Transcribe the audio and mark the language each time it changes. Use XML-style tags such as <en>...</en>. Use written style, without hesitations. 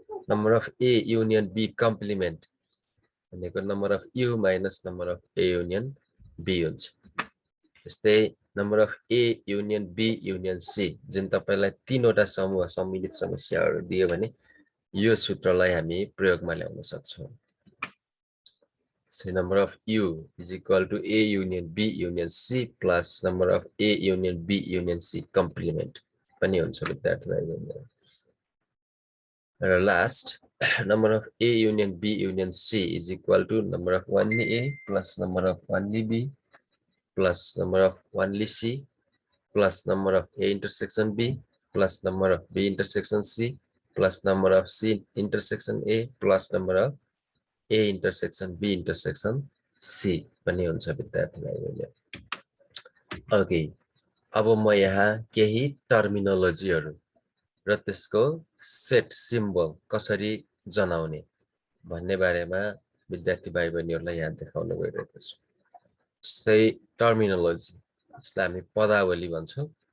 <en>number of A union B complement</en> <ne>भनेको</ne> <en>number of U minus number of A union B</en> <ne>हुन्छ। त्यस्तै number of A union B union C जुन तपाईलाई तीनवटा समूह सम्मिलित समस्याहरू दियो भने यो सूत्रलाई हामी प्रयोगमा ल्याउन सक्छौं।</ne> <en>So number of U is equal to A union B union C plus number of A union B union C complement.</en> <ne>Pani huncha विद्यार्थीलाई</ne> <en>last number of A union B union C is equal to number of only A plus number of only B plus number of only C plus number of A intersection B plus number of B intersection C plus number of C intersection A plus number of A intersection B intersection C</en> <ne>पनि हुन्छ विद्यार्थीलाई। Okay, अब म यहाँ केही टर्मिनोलोजीहरु र त्यसको set symbol कसरी जनाउने भन्ने बारेमा विद्यार्थी भाइ बहिनीहरुलाई यहाँ देखाउन गइरहेको छु। सही टर्मिनोलोजी यसलाई हामी पदावली भन्छौं।</ne>